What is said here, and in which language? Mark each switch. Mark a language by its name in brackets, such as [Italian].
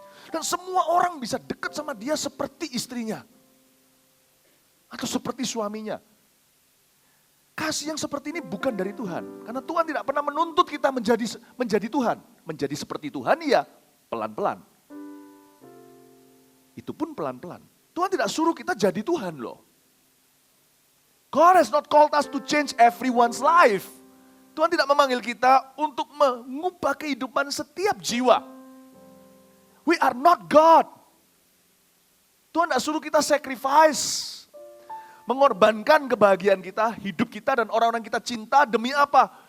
[Indonesian] Dan semua orang bisa dekat sama dia seperti istrinya. Atau seperti suaminya. Kasih yang seperti ini bukan dari Tuhan. Karena Tuhan tidak pernah menuntut kita menjadi Tuhan. Menjadi seperti Tuhan ya pelan-pelan. Itu pun pelan-pelan. Tuhan tidak suruh kita jadi Tuhan loh. [English] God has not called us to change everyone's life. [Indonesian] Tuhan tidak memanggil kita untuk mengubah kehidupan setiap jiwa. [English] We are not God. [Indonesian] Tuhan tidak suruh kita sacrifice. Mengorbankan kebahagiaan kita, hidup kita dan orang-orang kita cinta demi apa?